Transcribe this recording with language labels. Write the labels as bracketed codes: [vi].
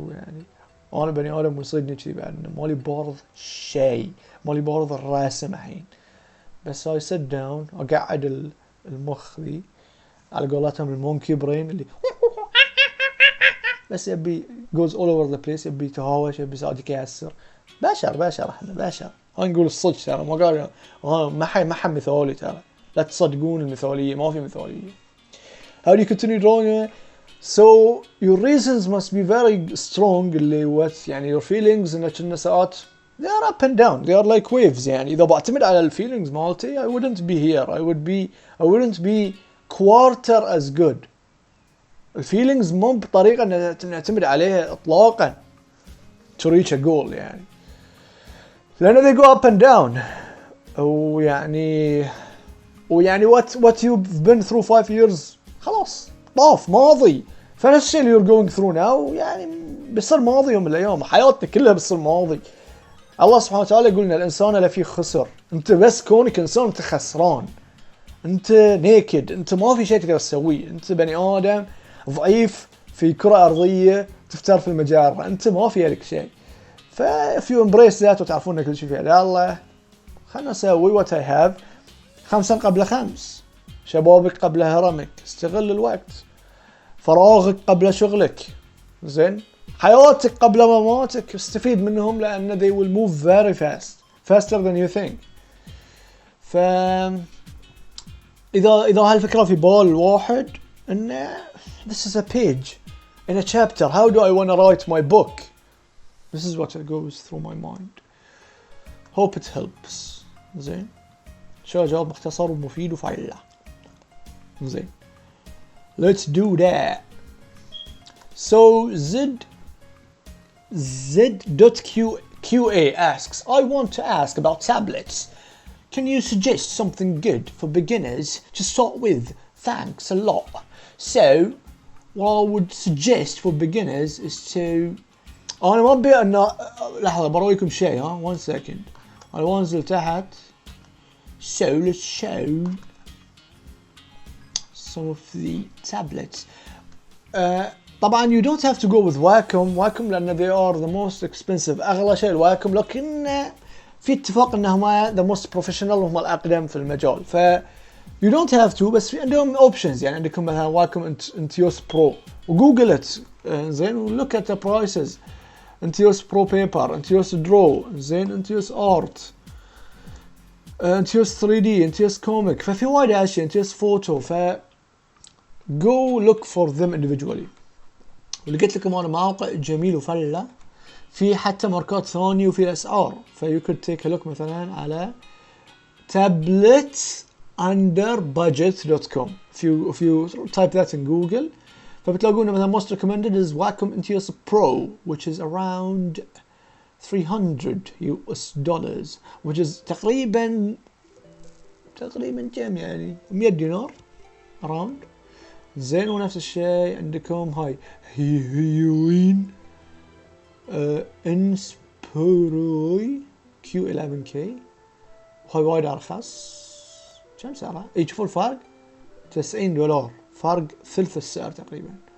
[ar] ويعني انا بني ادم ويصيدني كذي بعد انه مالي بارض شيء، مالي بارض الراسم الحين، بس [en] I sit down [ar] اقعد المخ ذي على قولتهم المونكي برين اللي بس يبي [en] goes all over the place، [ar] يبي يتهاوش، يبي صادق يكسر. بشر احنا بشر. هاي نقول الصدق ترى، ما قال ما حد مثالي ترى، لا تصدقون المثالية، ما في مثالية. [en] How do you continue drawing? So your reasons must be very strong اللي what يعني your feelings [ar] إن كنا ساعات [en] they are up and down, they are like waves يعني. [ar] إذا بعتمد على الفيلينجز مالتي [en] I wouldn't be here, I wouldn't be quarter as good. [ar] الفيلينجز مو بطريقة نعتمد عليها إطلاقا [en] to reach a goal يعني، لأن they go up and down. [ar] ويعني [en] what you've been through [ar] 5 years خلاص طاف ماضي. فنفس الشيء اللي [en] you're going through now [ar] يعني بيصير ماضي يوم من الأيام، حياتنا كلها بتصير ماضي. الله سبحانه وتعالى يقولنا الإنسان لا فيه خسر. أنت بس كونك إنسان أنت خسران، أنت نيكد، أنت ما في شيء تقدر تسويه، أنت بني آدم ضعيف في كرة أرضية تفتر في المجرة، أنت ما في لك شيء. ف [en] if you embrace that [ar] وتعرفون ان كل شيء في يد الله، خلنا نسوي [en] what I have. [ar] 5 قبل 5، شبابك قبل هرمك، استغل الوقت، فراغك قبل شغلك، زين، حياتك قبل مماتك، استفيد منهم لأن [en] they will move very fast, faster than you think. [ar] ف إذا هالفكرة في بال الواحد إن [en] this is a page in a chapter, how do I want to write my book? This is what goes through my mind. Hope it helps. زين. [ar] شو جواب مختصر ومفيد وفعلا. [en] زين. Let's do that. So Z.QA asks, I want to ask about tablets. Can you suggest something good for beginners to start with? Thanks a lot. So what I would suggest for beginners is to [ar] انا ما ابي ان لحظه برويكم شيء ها [en] 1 second. [ar] انا وانزل تحت. [en] So let's show some of the tablets. [ar] طبعا [en] you don't have to go with Wacom [ar] لان [en] they are the most expensive، [ar] اغلى شيء الواكم، لكن في اتفاق انهم [en] the most professional [ar] وهم الاقدم في المجال. ف [en] you don't have to، [ar] بس في عندهم options يعني. عندكم مثلا واكم انتيوس برو، وجوجلت زين [en] look at the prices. [ar] انتيوس برو بيبر، انتيوس درو، زين، انتيوس ارت، انتيوس 3D، انتيوس كوميك، ففي وايد اشياء، انتيوس فوتو. [en] ف go look for them individually. [ar] ولقيت لكم انا موقع جميل وفله، في حتى ماركات ثانية وفي الاسعار. [en] ف you could take a look [ar] مثلا على [en] tabletunderbudget.com. if you type that in Google فبتلاقون مثلا most recommended is Wacom Intuos Pro, which is around $300 which is [ar] تقريبا كم يعني [en] $100 around. [ar] زين. ونفس الشيء عندكم هاي هيوين انسبروي Q11K، وهاي وايد ارخص. كم سعرها؟ شوفوا الفرق $90، فرق ثلث السعر تقريبا.